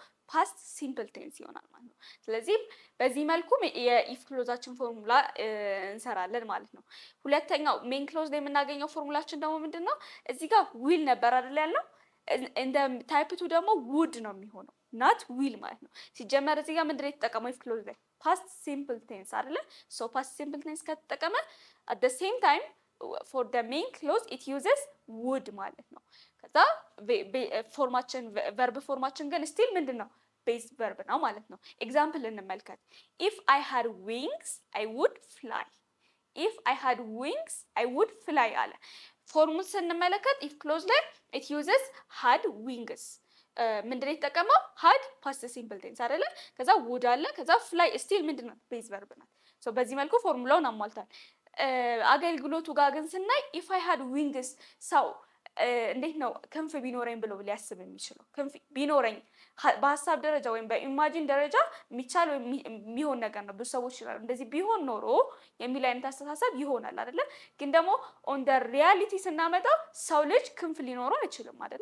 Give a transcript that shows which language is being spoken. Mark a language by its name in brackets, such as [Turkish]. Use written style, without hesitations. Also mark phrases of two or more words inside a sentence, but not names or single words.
[English] past simple tense [Amharic] ይሆናል ማለት ነው። ስለዚህ በዚህ መልኩ የኢፍ ክሎዛችን ፎርሙላ እንሰራለን ማለት ነው። ሁለተኛው [English] main clause [Amharic] ላይ የምናገኘው ፎርሙላችን ደግሞ ምንድነው? እዚህ ጋር ዊል ነበር አይደል ያለው። እንደ ታይፕ 2 ደግሞ ውድ ነው የሚሆነው [English] not will [Amharic] ማለት ነው። ሲጀመር እዚህ ጋር ምንድነው የተጠቀመው? [English] if clause [Amharic] ላይ [English] past simple tense [Amharic] አይደለ? [English] so past simple tense [Amharic] ከተጠቀመ [English] at the same time for the main clause it uses would [Amharic] ማለት ነው። ከዛ ፎርማችን ቨርብ ፎርማችን ግን ስቲል ምንድነው? [English] base verb [Amharic] ነው ማለት ነው። ኤግዛምፕል እንመልከት። [English] if I had wings I would fly [Amharic] if I had wings I would fly አለ። ፎርሙን ስንመለከት [English] if clause [Amharic] ላይ [English] it uses had wings [Amharic] ምንድነው የተጠቀመው? [English] had past simple tense [Amharic] አይደለ? ከዛ would አለ። ከዛ [English] fly still [Amharic] ምንድነው? [English] base verb [Amharic] ናት። ሶ በዚህ መልኩ ፎርሙላውን አሟልታል። አገልግሎቱ ጋር ግን ስናይ [English] if I had wings [Amharic] ሰው እንዴት ነው ክንፍ ቢኖረኝ ብሎ ሊያስብ የሚችለው? ክንፍ ቢኖረኝ በሀሳብ ደረጃ ወይም በኢማጂን ደረጃ የሚቻል ወይም የሚሆን ነገር ነው። ብዙ ሰዎች ይችላሉ እንደዚህ ቢሆን ኖሮ የሚል አይነት አስተሳሰብ ይሆናል አይደለ? ግን ደግሞ [English] on the reality [Amharic] ስናመጣው ሰው ልጅ ክንፍ ሊኖረው አይችልም አይደለ?